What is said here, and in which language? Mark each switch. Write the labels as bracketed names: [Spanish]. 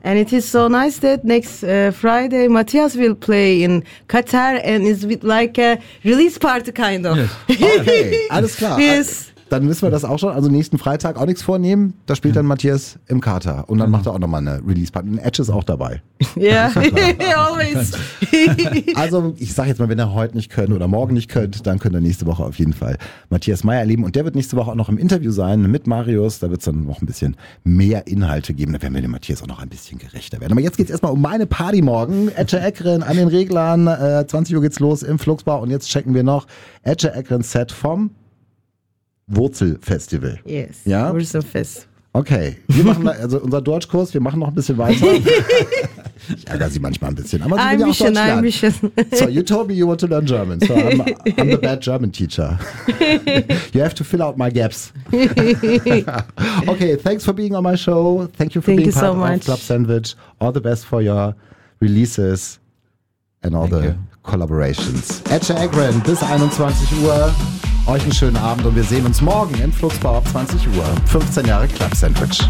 [English] And it is so nice that next Friday, Matthias will play in Qatar and is with like a release party kind of. [German] Okay, alles klar. [English] Yes. [German] Dann wissen wir das auch schon. Also nächsten Freitag auch nichts vornehmen. Da spielt dann Matthias im Qatar. Und dann macht er auch nochmal eine Release-Party. Und Edge ist auch dabei. Ja, [English] yeah. Always. [German] Also ich sag jetzt mal, wenn ihr heute nicht könnt oder morgen nicht könnt, dann könnt ihr nächste Woche auf jeden Fall Matthias Meyer erleben. Und der wird nächste Woche auch noch im Interview sein mit Marius. Da wird es dann noch ein bisschen mehr Inhalte geben. Da werden wir dem Matthias auch noch ein bisschen gerechter werden. Aber jetzt geht's erstmal um meine Party morgen. Edja Eklund an den Reglern. 20 Uhr geht's los im Fluxbau. Und jetzt checken wir noch Edja Eklund Set vom Wurzelfestival. [English] Yes. [German] Ja? Wurzelfest. [English] Okay. [German] Wir machen also unser Deutschkurs, wir machen noch ein bisschen weiter. Ich ärgere sie manchmal ein bisschen. Aber sie will ja auch Deutsch lernen. [English] So, you told me you want to learn German. So, I'm the bad German teacher. You have to fill out my gaps. Okay, thanks for being on my show. Thank you for being part of Club Sandwich. All the best for your releases and all collaborations. [German] Edja Eklund, bis 21 Uhr. Euch einen schönen Abend und wir sehen uns morgen im Fluxbau ab 20 Uhr. 15 Jahre Club Sandwich.